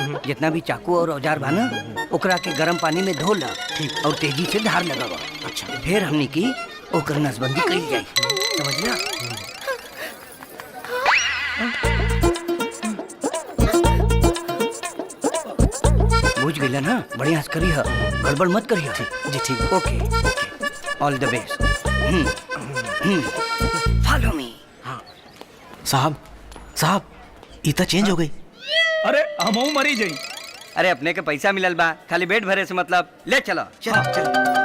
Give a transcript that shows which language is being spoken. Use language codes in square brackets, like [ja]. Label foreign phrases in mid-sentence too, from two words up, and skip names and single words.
[bho] जितना भी चाकू और औजार बा ना ओकरा के गर्म पानी में धो ला और तेजी से धार लगावा। अच्छा फिर हमनी की ओकर नसबंदी कइल जाई, समझला? बुझ गइला ना? बढ़िया से करी है, गड़बड़ मत करी है। जी ठीक, [en] OK all the best. Follow me. [bho] साहब साहब ई तो चेंज हो गई। अरे हमहू मरी जाई। अरे अपने के पैसा मिलल बा, खाली बेड भरे से मतलब। ले चलो चलो चलो।